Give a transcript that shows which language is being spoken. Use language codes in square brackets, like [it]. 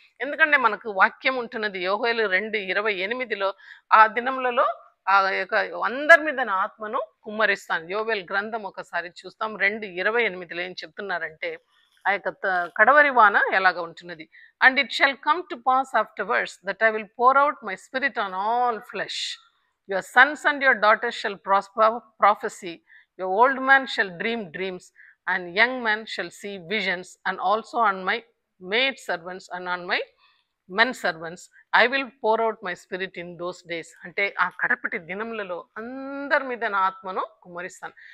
[te] ఎందుకంటే మనకు వాక్యం ఉంటున్నది యోహేలు 2:28 ఆ దినములలో ఆ యొక్క అందరి మీద నా ఆత్మను కుమ్మరిస్తాను. యోవేల్ గ్రంథం ఒకసారి చూస్తాం. 2:28 ఏం చెప్తున్నారంటే ఆ యొక్క కడవరి వాన ఎలాగ ఉంటున్నది. [en] And it shall come to pass afterwards that I will pour out my spirit on all flesh. Your sons and your daughters shall prophesy, your old man shall dream dreams, and young man shall see visions, and also on my maid servants and on my men servants I will pour out my spirit in those days. [te] అంటే ఆ కడపటి దినములలో అందరి మీద నా ఆత్మను కుమ్మరిస్తాను.